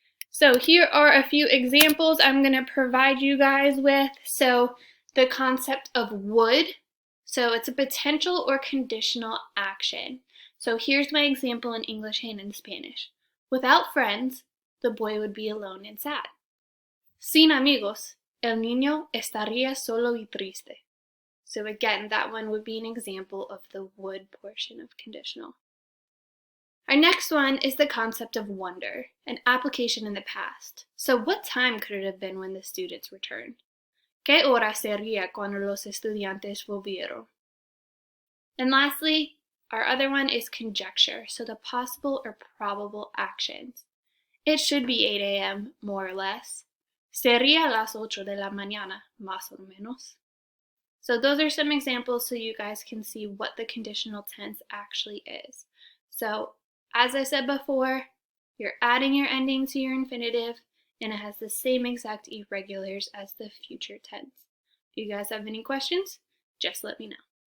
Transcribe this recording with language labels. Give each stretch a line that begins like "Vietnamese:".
English: So here are a few examples I'm going to provide you guys with. So the concept of would. So it's a potential or conditional action. So here's my example in English and in Spanish. Without friends, the boy would be alone and sad.
Spanish: Sin amigos, el niño estaría solo y triste.
English: So again, that one would be an example of the would portion of conditional. Our next one is the concept of wonder, an application in the past. So what time could it have been when the students returned?
Spanish: ¿Qué hora sería cuando los estudiantes volvieron?
English: And lastly, our other one is conjecture, so the possible or probable actions. It should be 8 a.m., more or less.
Spanish: Sería las 8 de la mañana, más o menos.
English: So those are some examples so you guys can see what the conditional tense actually is. So as I said before, you're adding your ending to your infinitive, and it has the same exact irregulars as the future tense. If you guys have any questions, just let me know.